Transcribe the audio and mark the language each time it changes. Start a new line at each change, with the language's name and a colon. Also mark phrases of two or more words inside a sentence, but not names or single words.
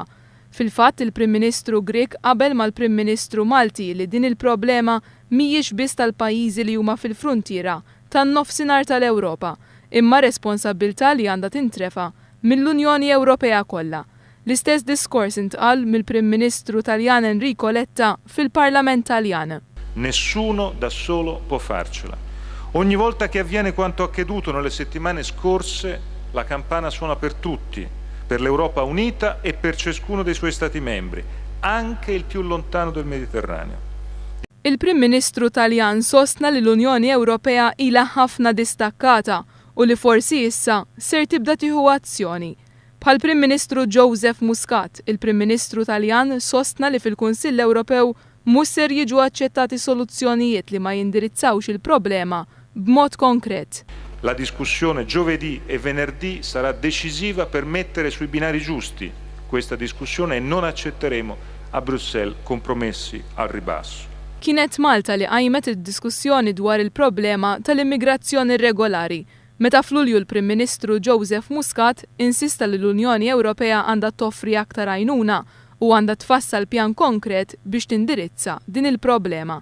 Maltese: Fil-fatt il-Prim Ministru Grek qabel mal-Prim Ministru Malti li din il-problema mhijiex biss tal-pajjiżi li huma fil-fruntiera tan-nofsinhar tal-Ewropa, imma responsabbiltà li għandha tintrefa' mill-Unjoni Ewropea kollha. L-istess diskors intqal mill-Prim Ministru Taljan Enrico Letta fil-Parlament Taljan.
Italian: Nessuno da solo può farcela. Ogni volta che avviene quanto accaduto nelle settimane scorse, la campana suona per tutti, per l'Europa unita e per ciascuno dei suoi Stati membri, anche il più lontano del Mediterraneo.
Maltese: Il-Prim Ministru Taljan sostna li l-Unjoni Ewropea ilha ħafna distakkata u li forsi issa ser tibda tieħu azzjoni. Bħall-Prim Ministru Joseph Muscat, il-Prim Ministru Taljan sostna li fil-Kunsill Ewropew mhux ser jiġu aċċettati soluzzjonijiet li ma jindirizzawx il-problema b'mod konkret.
Italian: La discussione giovedì e venerdì sarà decisiva per mettere sui binari giusti questa discussione e non accetteremo a Bruxelles compromessi al ribasso.
Maltese: Kienet Malta li qajmet id-diskussjoni dwar il-problema tal-immigrazzjoni regolari. Meta f'Lulju l-Prim Ministru Joseph Muscat insista li l-Unjoni Ewropea għandha toffri aktar għajnuna u għandha tfassal pjan konkret biex tindirizza din il-problema.